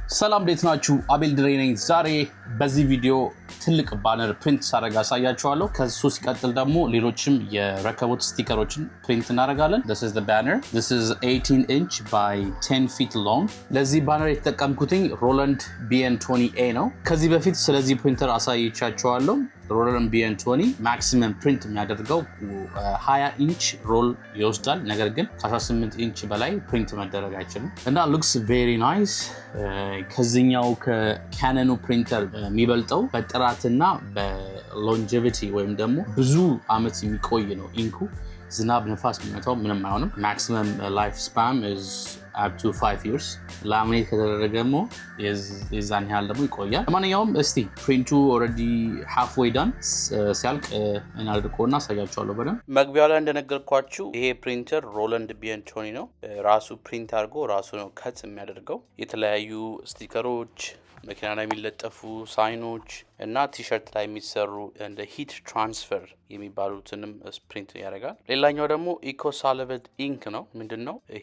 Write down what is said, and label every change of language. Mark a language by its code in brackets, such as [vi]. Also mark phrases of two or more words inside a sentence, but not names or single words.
[am] ሰላም እንዴት ናችሁ? አቤል ድሬ ነኝ። ዛሬ በዚህ ቪዲዮ ትልቅ ባነር ፕሪንት ሳደርግ አሳያችኋለሁ። ከሱ ሲቀጥል ደግሞ ሌሎችም የረከቦት ስቲከሮችን ፕሪንት እናደርጋለን። [en] This is the banner. This is 18 inch by 10 feet long. [am] ለዚህ ባነር የተጠቀምኩትኝ ሮላንድ BN20A ነው። ከዚህ በፊት ስለዚህ ፕሪንተር አሳይቻችኋለሁ። ሮላንድ BN20 ማክሲመም ፕሪንት የሚያደርገው 20 ኢንች ሮል ይወስዳል። ነገር ግን ከ18 ኢንች በላይ ፕሪንት መደረግ አይችልም እና [en] looks very nice። [am] ከዚህኛው ከካኖኑ ፕሪንተር የሚበልጠው በጥራትና በሎንጂቪቲ ወይም ደግሞ ብዙ አመት የሚቆይ ነው። ኢንኩ ዝናብ ንፋስ ቢመታው ምንም አይሆንም። [en] maximum life span is up to 5 years። [am] ላሚኔት ከተደረገሞ የዛን ያህል ደግሞ ይቆያል። ለማንኛውም እስቲ ፕሪንቱ [en] already halfway done [am] ሲያልቅ እናድርቆና አሳያችኋለሁ በደንብ። መግቢያው ላይ እንደነገርኳችሁ ይሄ ፕሪንተር ሮላንድ BN20 ነው። ራሱ ፕሪንት አድርጎ ራሱ ነው ከት የሚያደርገው። የተለያዩ ስቲከሮች፣ መኪና ላይ የሚለጠፉ ሳይኖች እና ቲሸርት ላይ የሚሰሩ እንደ [en] heat transfer [am] የሚባሉትንም ፕሪንት ያደርጋል። ሌላኛው ደግሞ [en] ecosolvent ink [am] ነው። ምንድነው ይሄ?